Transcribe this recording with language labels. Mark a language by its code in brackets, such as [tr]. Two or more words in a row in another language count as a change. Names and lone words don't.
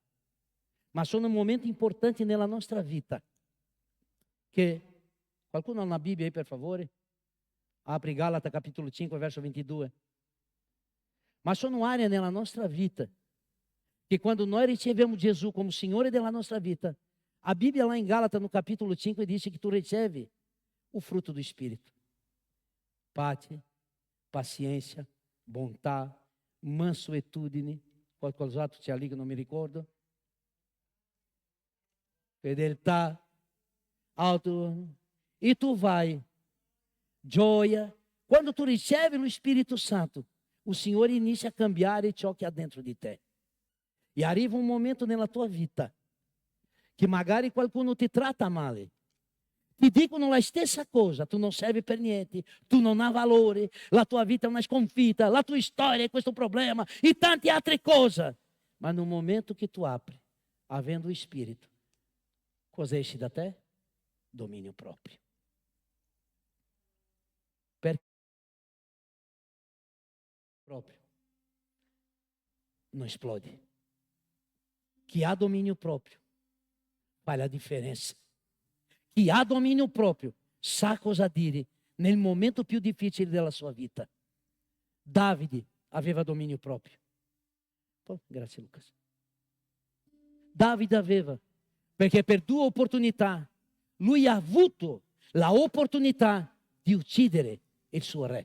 [it] Ma sono momenti importanti nella nostra vita, che qualcuno ha una Bibbia aí, per favore? Apri Galata capitolo 5, verso 22. Ma sono aree nella nostra vita che quando noi riceviamo Gesù come Signore della nostra vita, [pt] a Bíblia lá em Gálatas no capítulo 5 dice que tu recebe o fruto do Espírito. [it] Pace, paciência, bontà, mansuetudine, qualcos'altro c'è lì che non mi ricordo, fedeltà, auto, e tu vai, gioia. Quando tu ricevi lo Spirito Santo, o Signore inizia a cambiare ciò che ha dentro di te. E arriva un momento nella tua vita che magari qualcuno ti tratta male, ti dicono la stessa cosa, tu non servi per niente, tu non hai valore, la tua vita è una sconfitta, la tua storia è questo problema e tante altre cose. Ma [pt] no momento [it] che tu apri, avendo o Spirito, cosa esce da te? [pt] Domínio próprio. Próprio. Não explode. Que há domínio próprio faz a differenza. [it] Chi ha dominio proprio sa cosa dire nel momento più difficile della sua vita. Davide aveva dominio proprio. Grazie Lucas. Davide aveva, perché per 2 opportunità lui ha avuto la opportunità di uccidere il suo re.